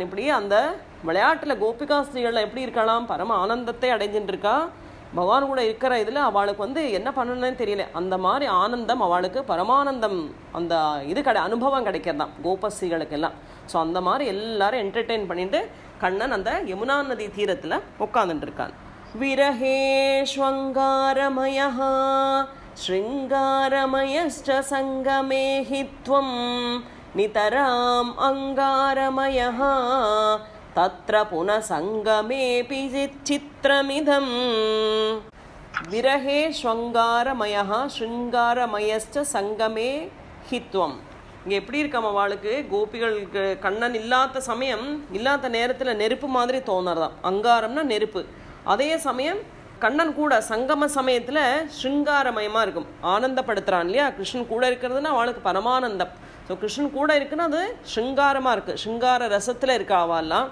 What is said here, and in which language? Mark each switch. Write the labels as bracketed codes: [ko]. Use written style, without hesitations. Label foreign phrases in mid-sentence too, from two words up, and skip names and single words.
[ta] இப்படி அந்த விளையாட்டில் கோபிகா ஸ்திரீகளில் எப்படி இருக்கலாம், பரம ஆனந்தத்தை அடைஞ்சின்னு இருக்கா. பகவான் கூட இருக்கிற இதில் அவளுக்கு வந்து என்ன பண்ணணும்னு தெரியல. அந்த மாதிரி ஆனந்தம் அவளுக்கு, பரமானந்தம் அந்த இது அனுபவம் கிடைக்கிறதான் கோபஸ்ரீகளுக்கெல்லாம். ஸோ அந்த மாதிரி எல்லாரும் என்டர்டெயின் பண்ணிட்டு கண்ணன் அந்த யமுனா நதி தீரத்தில் உட்காந்துட்டு இருக்கான். [sa] विरहेष्वङ्गारमयः शृङ्गारमयश्च सङ्गमे हि त्वं नितराम् अङ्गारमयः तत्र पुनः सङ्गमेऽपि चित्रमिदम् विरहेष्वङ्गारमयः शृङ्गारमयश्च सङ्गमे हि त्वं. [ta] இங்கே எப்படி இருக்காம அவளுக்கு, கோபிகளுக்கு கண்ணன் இல்லாத சமயம் இல்லாத நேரத்தில் நெருப்பு மாதிரி தோணுறதாம். அங்காரம்னா நெருப்பு. அதே சமயம் கண்ணன் கூட சங்கம சமயத்தில் ஸ்ருங்காரமயமாக இருக்கும், ஆனந்தப்படுத்துகிறான் இல்லையா. கிருஷ்ணன் கூட இருக்கிறதுனா அவளுக்கு பரமானந்தம். ஸோ கிருஷ்ணன் கூட இருக்குன்னா அது ஸ்ருங்காரமாக இருக்குது, ஸ்ருங்கார ரசத்தில் இருக்கா அவெல்லாம்.